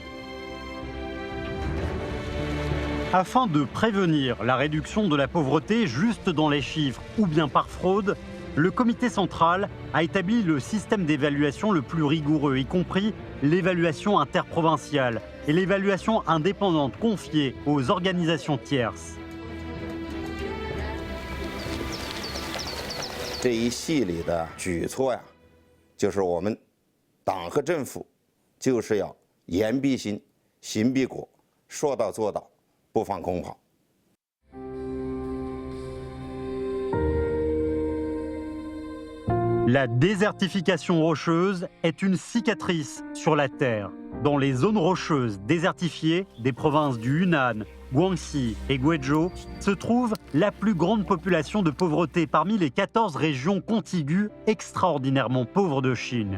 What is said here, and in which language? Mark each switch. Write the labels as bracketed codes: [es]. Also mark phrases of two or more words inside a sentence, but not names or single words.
[fr] Afin de prévenir la réduction de la pauvreté juste dans les chiffres ou bien par fraude, le comité central a établi le système d'évaluation le plus rigoureux, y compris l'évaluation interprovinciale et l'évaluation indépendante confiée aux organisations tierces. [zh] 这一系列的举措呀，就是我们党和政府就是要言必行，行必果，说到做到，不放空跑。 [fr] La désertification rocheuse est une cicatrice sur la terre. Dans les zones rocheuses désertifiées des provinces du Yunnan, Guangxi et Guizhou se trouve la plus grande population de pauvreté parmi les 14 régions contiguës extraordinairement pauvres de Chine.